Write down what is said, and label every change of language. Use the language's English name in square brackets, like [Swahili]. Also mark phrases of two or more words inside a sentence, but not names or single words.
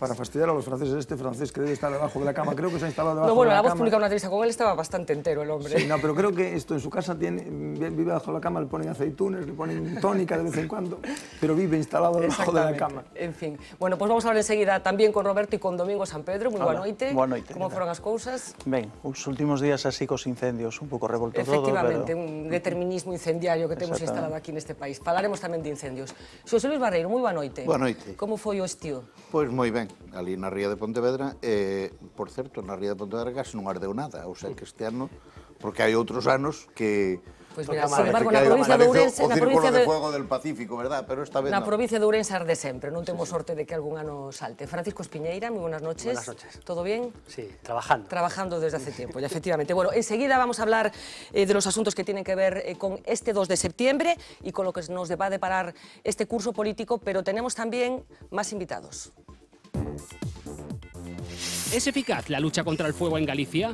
[Spanish] Para fastidiar a los franceses, este francés que debe estar debajo de la cama, creo que se ha instalado debajo no, bueno, de la cama. La Voz publica una entrevista con él, estaba bastante entero el hombre. Sí, no, pero creo que esto en su casa vive bajo la cama, le ponen aceitunas, le ponen tónica de vez en cuando, pero vive instalado debajo de la cama. En fin. Bueno, pues vamos a hablar enseguida también con Roberto y con Domingo San Pedro. [Galician] Muy boa noite. Boa noite. Como foron as cousas? Ben, os últimos días así cos incendios, un pouco revolto todo, Efectivamente, pero... un determinismo incendiario que temos instalado aquí neste país. Falaremos tamén de incendios. Xosé Luis Barreiro, moi boa noite. Boa noite. Como foi o estío? Pois moi ben, ali na ría de Pontevedra, por certo, na ría de Pontevedra casi non ardeu nada, ou sea que este ano, porque hai outros anos que... Pois mira, [Spanish] sin embargo, [Galician] na provincia de Ourense... [Spanish] O círculo de fuego del Pacífico, verdad? Pero esta vez [Galician] na non. provincia de Ourense arde sempre, non temos sorte de que algún ano salte. [Spanish] Francisco Espiñeira, moi buenas noches. Buenas noches. ¿Todo bien? Sí, trabajando. Trabajando desde hace tiempo, ya, efectivamente. Bueno, enseguida vamos a hablar de los asuntos que tienen que ver con este 2 de septiembre y con lo que nos va a deparar este curso político, pero tenemos también más invitados. ¿Es eficaz la lucha contra el fuego en Galicia?